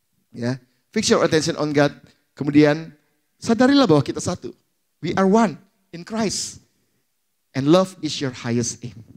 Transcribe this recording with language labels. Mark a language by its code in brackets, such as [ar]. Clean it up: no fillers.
[en] Ya, fix your attention on God. [id] Kemudian sadarilah bahwa kita satu. [en] We are one in Christ. And love is your highest aim.